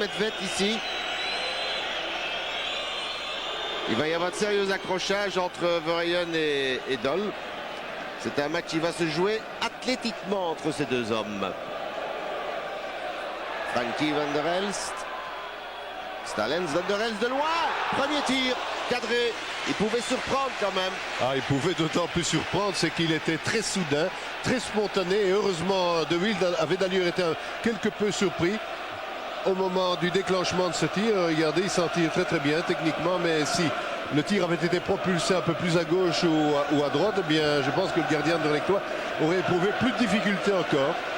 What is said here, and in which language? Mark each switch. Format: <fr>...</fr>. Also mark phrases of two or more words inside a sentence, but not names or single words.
<fr>Medved ici. Il va y avoir de sérieux accrochages entre Verheyen et Doll. C'est un match qui va se jouer athlétiquement entre ces deux hommes. Frankie van der Elst. Stalens van der Elst de loin. Premier tir cadré. Il pouvait surprendre quand même. Il pouvait d'autant plus surprendre, c'est qu'il était très soudain, très spontané. Et heureusement, De Wilde avait d'ailleurs été quelque peu surpris au moment du déclenchement de ce tir. Regardez, il s'en tire très bien techniquement, mais si le tir avait été propulsé un peu plus à gauche ou à droite, eh bien, je pense que le gardien de Lectois aurait éprouvé plus de difficultés encore.</fr>